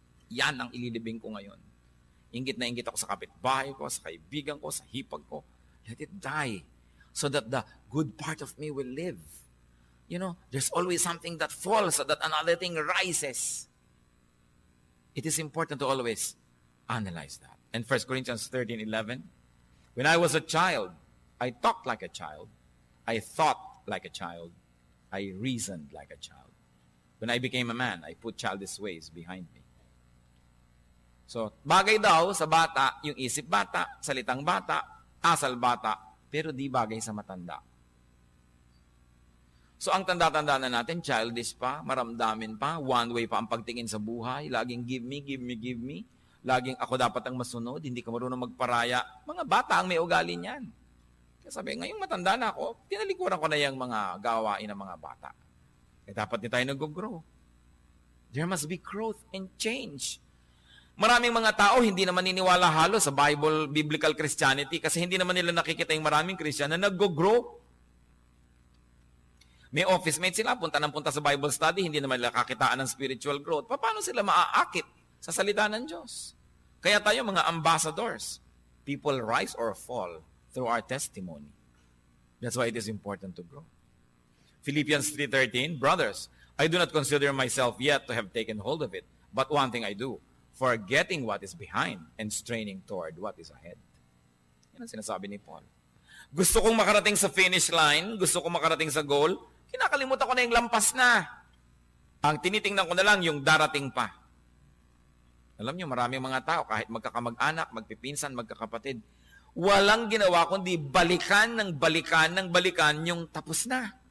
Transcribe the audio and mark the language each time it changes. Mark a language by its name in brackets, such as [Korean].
[Filipino] Yan ang ililibing ko ngayon. Inggit na inggit ako sa kapitbahay ko, sa kaibigan ko, sa hipag ko. [English] Let it die so that the good part of me will live. You know, there's always something that falls so that another thing rises. It is important to always analyze that. And 1 Corinthians 13:11, when I was a child, I talked like a child. I thought like a child. I reasoned like a child. When I became a man, I put childish ways behind me. [Filipino] So, bagay daw sa bata, yung isip bata, salitang bata, asal bata, pero di bagay sa matanda. So, ang tanda-tanda na natin, childish pa, maramdamin pa, one way pa ang pagtingin sa buhay, laging [English] give me, give me, give me. [Filipino] Laging ako dapat ang masunod, hindi ka marunong magparaya. Mga bata ang may ugali niyan. Kaya sabi, ngayong matanda na ako, tinalikuran ko na yung mga gawain ng mga bata. Kaya dapat din tayo nag-grow. [English] There must be growth and change. [Filipino] Maraming mga tao hindi naman niniwala halos sa biblical Christianity kasi hindi naman nila nakikita yung maraming Christian na nag-grow. May office mates sila, punta sa Bible study, hindi naman nila kakitaan ng spiritual growth. Paano sila maaakit sa salita ng Diyos? Kaya tayo mga ambassadors. [English] People rise or fall through our testimony. That's why it is important to grow. Philippians 3:13, brothers, I do not consider myself yet to have taken hold of it, but one thing I do, forgetting what is behind and straining toward what is ahead. [Filipino] Yan ang sinasabi ni Paul. Gusto kong makarating sa finish line, gusto kong makarating sa goal, kinakalimutan ko na yung lampas na. Ang tinitingnan ko na lang yung darating pa. Alam niyo, maraming mga tao, kahit magkakamag-anak, magpipinsan, magkakapatid, walang ginawa kundi balikan ng balikan yung tapos na.